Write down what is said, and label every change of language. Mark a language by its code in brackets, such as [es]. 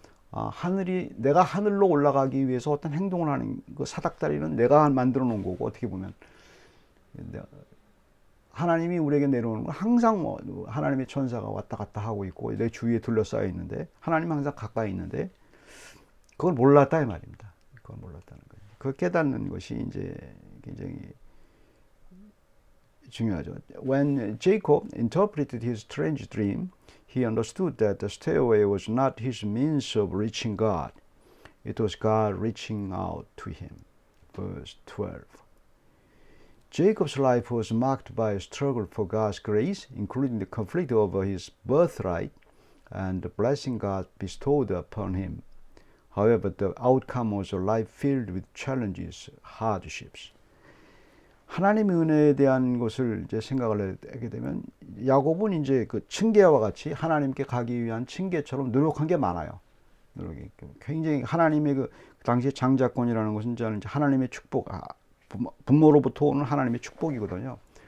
[ko] 하늘이 내가 하늘로 올라가기 위해서 어떤 행동을 하는 그 사닥다리는 내가 만들어 놓은 거고 어떻게 보면 하나님이 우리에게 내려오는 건 항상 뭐 하나님의 천사가 왔다 갔다 하고 있고 내 주위에 둘러싸여 있는데 하나님은 항상 가까이 있는데 그걸 몰랐다 이 말입니다. 그걸 몰랐다는 거예요. 그걸 깨닫는 것이 이제 굉장히 중요하죠. [en] When Jacob interpreted his strange dream, he understood that the stairway was not his means of reaching God. It was God reaching out to him. Verse 12. Jacob's life was marked by a struggle for God's grace, including the conflict over his birthright and the blessing God bestowed upon him. However, the outcome was a life filled with challenges, hardships. [ko] 하나님의 은혜에 대한 것을 이제 생각을 하게 되면 야곱은 이제 그 층계와 같이 하나님께 가기 위한 층계처럼 노력한 게 많아요. 노력이 굉장히 하나님의 그 당시 장자권이라는 것은 이제 하나님의 축복, 부모로부터 오는 하나님의 축복이거든요.